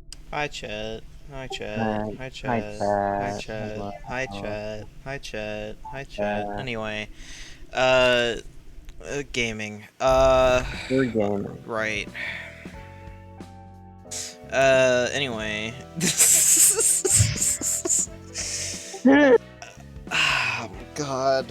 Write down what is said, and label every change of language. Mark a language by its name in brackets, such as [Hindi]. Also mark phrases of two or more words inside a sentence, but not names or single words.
[English] Hi chat. Hi chat. Hi, Hi hi, chat. Hi Chad. chat. Hi Hello. chat. Hi chat. Hi chat. Uh, Anyway, uh, gaming. we're gaming. Right. Anyway. Oh God.